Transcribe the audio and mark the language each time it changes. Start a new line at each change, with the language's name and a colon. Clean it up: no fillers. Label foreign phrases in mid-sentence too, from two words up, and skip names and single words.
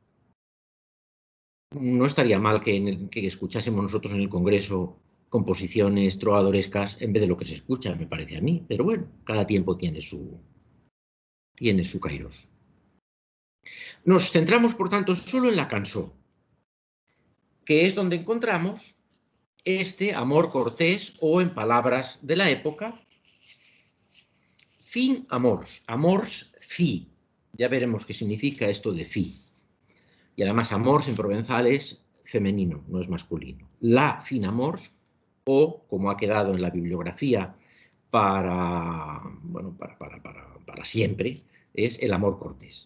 Spanish: No estaría mal que escuchásemos nosotros en el Congreso composiciones trovadorescas en vez de lo que se escucha, me parece a mí. Pero bueno, cada tiempo tiene su kairos. Nos centramos, por tanto, solo en la cançó, que es donde encontramos este amor cortés o, en palabras de la época,
Occitan: fin amors, amors fi.
Spanish: Ya veremos qué significa esto de fi. Y además amors en provenzal es femenino, no es masculino.
Occitan: La fin amors,
Spanish: o como ha quedado en la bibliografía para siempre, es el amor cortés.